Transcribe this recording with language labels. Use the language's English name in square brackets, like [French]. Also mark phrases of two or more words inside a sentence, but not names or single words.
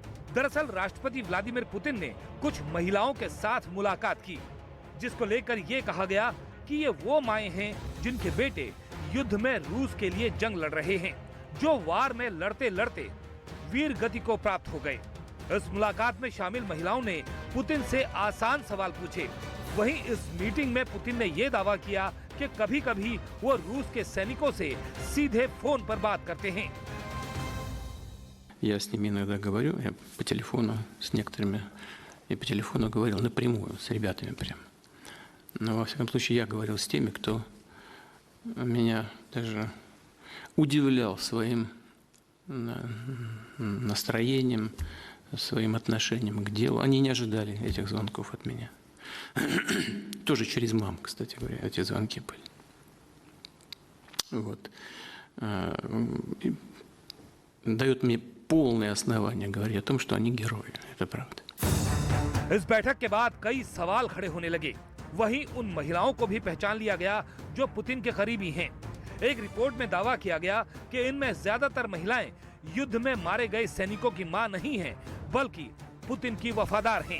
[Hindi] दरअसल राष्ट्रपति व्लादिमीर पुतिन ने कुछ महिलाओं के साथ मुलाकात की, जिसको लेकर ये कहा गया कि ये वो माएं हैं जिनके बेटे युद्ध में रूस के लिए जंग लड़ रहे हैं, जो वार में लड़ते लड़ते वीर गति को प्राप्त हो गए। इस मुलाकात में शामिल महिलाओं ने पुतिन से आसान सवाल पूछे। वहीं इस मीटिंग में पुतिन ने ये दावा किया कि कभी-कभी वो रूस के सैनिकों से सीधे फोन पर बात करते हैं। [Russian] Я с ними иногда говорю, я по телефону с некоторыми, и по телефону говорил напрямую с ребятами прям. Но во всяком случае я говорил с теми, кто меня даже удивлял своим настроением, своим отношением к делу. Они не ожидали этих звонков от меня. Тоже через маму, кстати говоря, эти звонки были. Вот. И дает мне полное основание говорить о том, что они герои. Это правда. [Hindi] इस बैठक के बाद कई सवाल खड़े होने लगे। वहीं उन महिलाओं को भी पहचान लिया गया जो पुतिन के करीबी हैं। एक रिपोर्ट में दावा किया गया कि इनमें ज्यादातर महिलाएं युद्ध में मारे गए सैनिकों की मां नहीं हैं, बल्कि पुतिन की वफादार हैं।